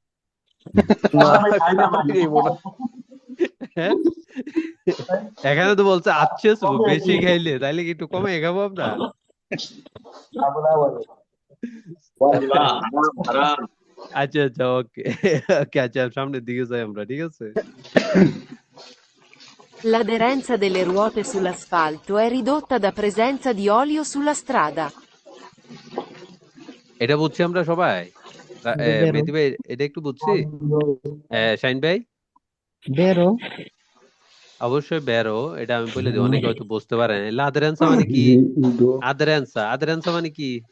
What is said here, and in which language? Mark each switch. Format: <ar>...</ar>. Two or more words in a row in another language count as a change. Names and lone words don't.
<bn>হ্যাঁ? এখানে তো বলছে আচ্ছা বেশি খাইলে, তাইলে কি একটু কমায় খাবো আমরা? ওয়াল্লাহ হারাম হারাম। আচ্ছা আচ্ছা, ওকে ওকে, আচ্ছা সামনের দিকে যাই আমরা, ঠিক আছে?</bn> <it>L'aderenza delle ruote sull'asfalto è ridotta da presenza di olio sulla strada.</it> <bn>এটা বুঝছি আমরা সবাই? বেরো মেহেদী ভাই এটা একটু বুঝছি? শাইন ভাই বেরো অবশ্যই বেরো, এটা আমি বলে দিই, অনেকে হয়তো বুঝতে পারে না। লাদেরেন্সা মানে কি? আদেরেন্সা, আদেরেন্সা মানে কি?</bn>